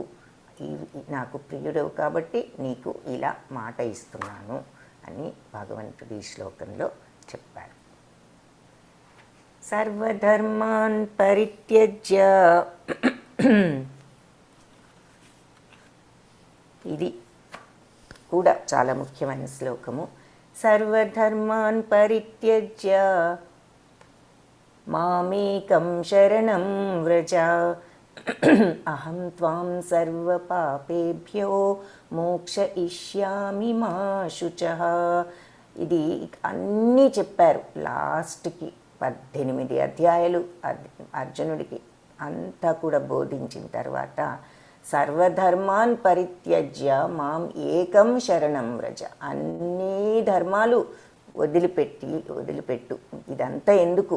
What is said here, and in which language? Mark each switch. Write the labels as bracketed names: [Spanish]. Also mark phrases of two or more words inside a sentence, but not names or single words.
[Telugu] నాకు ప్రియుడవు కాబట్టి నీకు ఇలా మాట ఇస్తున్నాను అని భగవంతుడు ఈ శ్లోకంలో చెప్పారు. [Sanskrit] సర్వధర్మాన్ పరిత్యజ్య, [Telugu] ఇది కూడా చాలా ముఖ్యమైన శ్లోకము. [Sanskrit] సర్వధర్మాన్ పరిత్యజ్య మామేకం శరణం వ్రజ అహం త్వాం సర్వపాపేభ్యో మోక్షయిష్యామి మా శుచః. [Telugu] ఇది అన్నీ చెప్పారు లాస్ట్కి 18 అధ్యాయాలు అర్జునుడికి అంతా కూడా బోధించిన తర్వాత [Sanskrit] సర్వధర్మాన్ పరిత్యజ్య మాం ఏకం శరణం వ్రజ, [Telugu] అన్ని ధర్మాలు వదిలిపెట్టు, ఇదంతా ఎందుకు?